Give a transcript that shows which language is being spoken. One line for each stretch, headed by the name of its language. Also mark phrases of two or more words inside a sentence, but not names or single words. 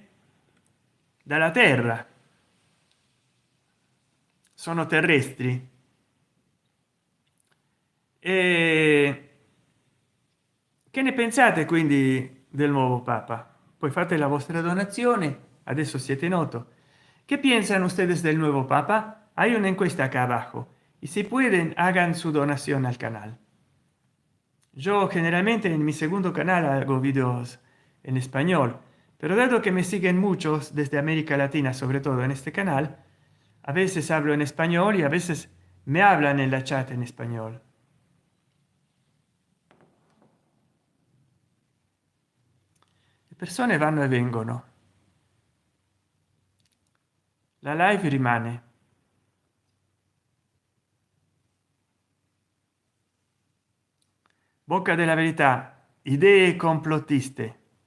Italian: Dalla Terra. Sono terrestri. E che ne pensate quindi del nuovo papa? Poi fate la vostra donazione, adesso siete noto.
Spanish: ¿Qué piensan ustedes del nuevo papa? Hay una encuesta acá abajo y si pueden hagan su donación al canal. Yo generalmente en mi segundo canal hago videos en español, pero dado que me siguen muchos desde América Latina, sobre todo en este canal, a veces hablo en español y a veces me hablan en la chat en español.
Italian: Le persone vanno e vengono, la live rimane. Bocca della verità, idee complottiste.